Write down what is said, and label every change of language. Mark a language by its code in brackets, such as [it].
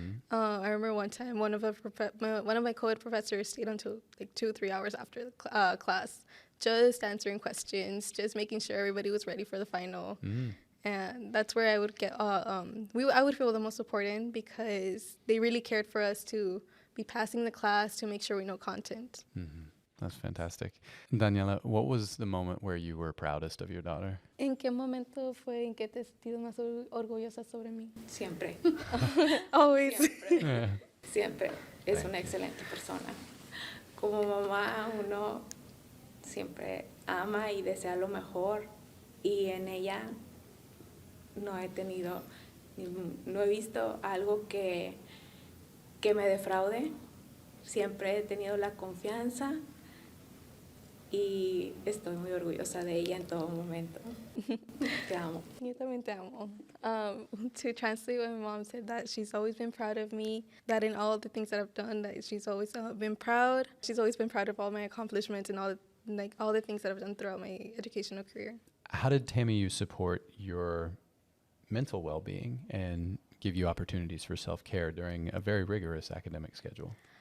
[en] I remember one time one of my co-ed professors stayed until like 2-3 hours after the class, just answering questions, just making sure everybody was ready for the final. And that's where I would get I would feel the most supported, because they really cared for us to be passing the class, to make sure we know content. That's fantastic. Daniela, what was the moment where you were proudest of your daughter? [es] ¿En qué momento fue en que te sentiste más orgullosa sobre mí? Siempre. [en] Always. [es] Siempre. Es una excelente persona. Como mamá, uno siempre ama y desea lo mejor, y en ella no he visto algo que me defraude. Siempre he tenido la confianza y estoy muy orgullosa de ella en todo momento. Te amo. Yo también te amo. [en] To translate what my mom said, that she's always been proud of me, that in all the things that I've done, that she's always been proud. She's always been proud of all my accomplishments and all the things that I've done throughout my educational career. How did TAMIU support your mental well-being and give you opportunities for self-care during a very rigorous academic schedule?